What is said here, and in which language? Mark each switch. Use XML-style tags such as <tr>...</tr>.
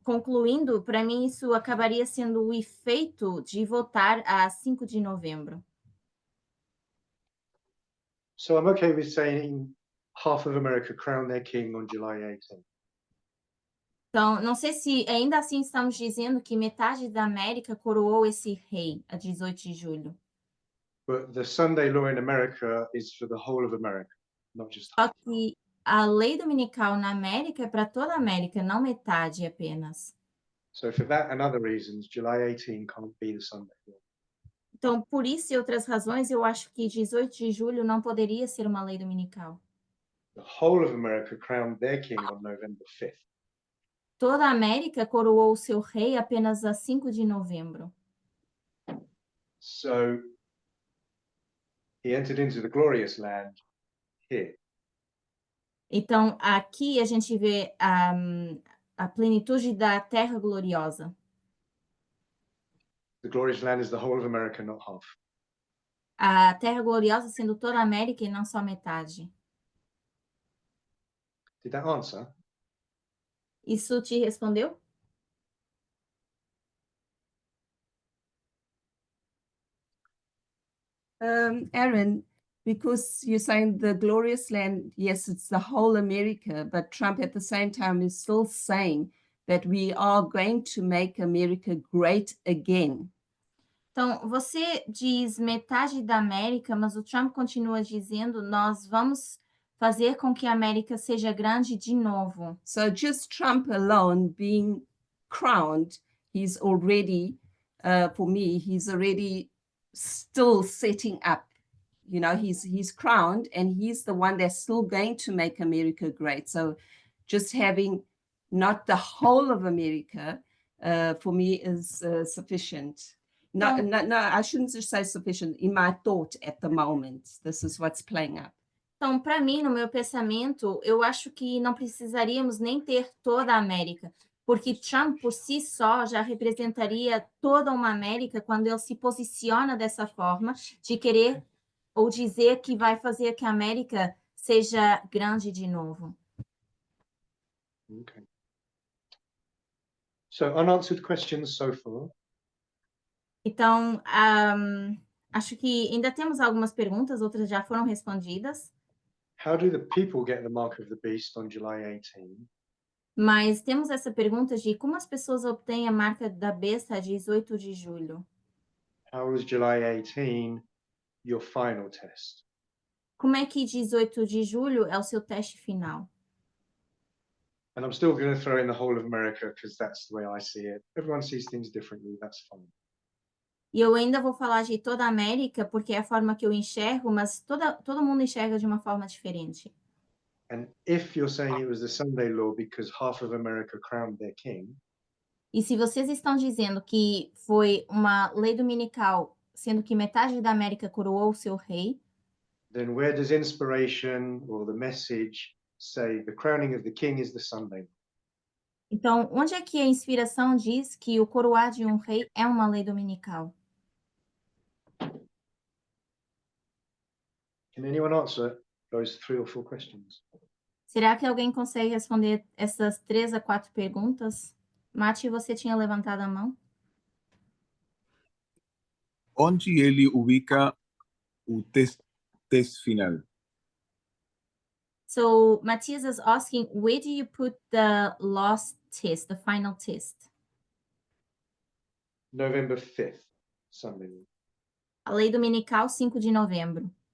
<pt>concluindo, para mim isso acabaria sendo o efeito de votar a 5 de novembro.</pt> <en>So I'm okay with saying half of America crowned their king on July 18th.</en> <pt>Então, não sei se ainda assim estamos dizendo que metade da América coroou esse rei a 18 de julho.</pt> <en>But the Sunday law in America is for the whole of America, not just</en> <pt>Só</pt> <en>half.</en> <pt>que a lei dominical na América é para toda a América, não metade apenas.</pt> <en>So for that and other reasons, July 18 can't be the Sunday law.</en> <pt>Então, por isso e outras razões, eu acho que 18 de julho não poderia ser uma lei dominical.</pt> <en>The whole of America crowned their king on November 5th.</en> <pt>Toda a América coroou o seu rei apenas a 5 de novembro.</pt> <en>So he entered into the glorious land here.</en> <pt>Então, aqui a gente vê a plenitude da terra gloriosa.</pt> <en>The glorious land is the whole of America, not half.</en> <pt>A terra gloriosa sendo toda a América e não só metade.</pt> <en>Did that answer?</en> <pt>Isso te respondeu?</pt> <en>Aaron, because you're saying the glorious land, yes, it's the whole America, but Trump at the same time is still saying that we are going to make America great again.</en> <pt>Então, você diz metade da América, mas o Trump continua dizendo, nós vamos fazer com que a América seja grande de novo.</pt> <en>So just Trump alone being crowned, he's already, for me, he's already still setting up. He's crowned and he's the one that's still going to make America great. So just having not the whole of America, for me is sufficient. No, I shouldn't just say sufficient. In my thought at the moment, this is what's playing up.</en> <pt>Então, para mim, no meu pensamento, eu acho que não precisaríamos nem ter toda a América, porque Trump por si só já representaria toda uma América quando ele se posiciona dessa forma de querer ou dizer que vai fazer que a América seja grande de novo.</pt> <en>Okay. So unanswered questions so far.</en> <pt>Então, acho que ainda temos algumas perguntas, outras já foram respondidas,</pt> <en>How do the people get the mark of the beast on July 18?</en> <pt>mas temos essa pergunta de como as pessoas obtêm a marca da besta a 18 de julho.</pt> <en>How is July 18 your final test?</en> <pt>Como é que 18 de julho é o seu teste final?</pt> <en>And I'm still going to throw in the whole of America because that's the way I see it. Everyone sees things differently, that's fine.</en> <pt>E eu ainda vou falar de toda a América, porque é a forma que eu enxergo, mas todo mundo enxerga de uma forma diferente.</pt> <en>And if you're saying it was the Sunday law because half of America crowned their king,</en> <pt>E se vocês estão dizendo que foi uma lei dominical, sendo que metade da América coroou o seu rei,</pt> <en>then where does inspiration or the message say the crowning of the king is the Sunday law?</en> <pt>então onde é que a inspiração diz que o coroar de um rei é uma lei dominical?</pt> <en>Can anyone answer those 3 or 4 questions?</en> <pt>Será que alguém consegue responder essas 3 a 4 perguntas? Mati, você tinha levantado a mão? Onde ele ubica o teste final?</pt> <en>So Matthias is asking, where do you put the last test, the final test? November 5th, Sunday law.</en> <pt>A lei dominical, 5 de novembro.</pt>